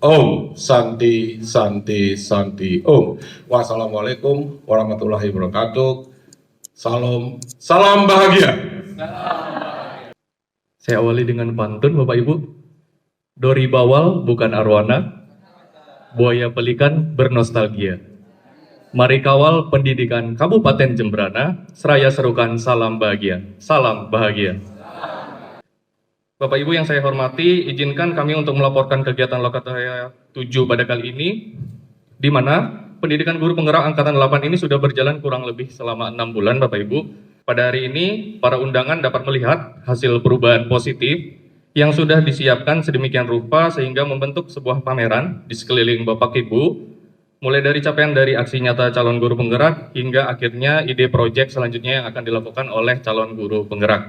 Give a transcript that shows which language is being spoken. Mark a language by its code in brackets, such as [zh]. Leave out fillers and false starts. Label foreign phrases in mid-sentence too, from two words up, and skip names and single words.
[sa] ॐ शान्ति, शान्ति, शान्ति, ॐ. [ar] والسلام عليكم ورحمة الله وبركاته. [id] Salam bahagia. Saya awali dengan pantun Bapak Ibu. Dori bawal bukan arwana, buaya pelikan bernostalgia. Mari kawal pendidikan Kabupaten Jembrana, seraya serukan salam bahagia. Salam bahagia. Bapak Ibu yang saya hormati, izinkan kami untuk melaporkan kegiatan Lokakarya 7 pada kali ini, di mana pendidikan guru penggerak Angkatan 8 ini sudah berjalan kurang lebih selama 6 bulan Bapak Ibu. Pada hari ini, para undangan dapat melihat hasil perubahan positif yang sudah disiapkan sedemikian rupa sehingga membentuk sebuah pameran di sekeliling Bapak Ibu, mulai dari capaian dari aksi nyata calon guru penggerak hingga akhirnya ide proyek selanjutnya yang akan dilakukan oleh calon guru penggerak.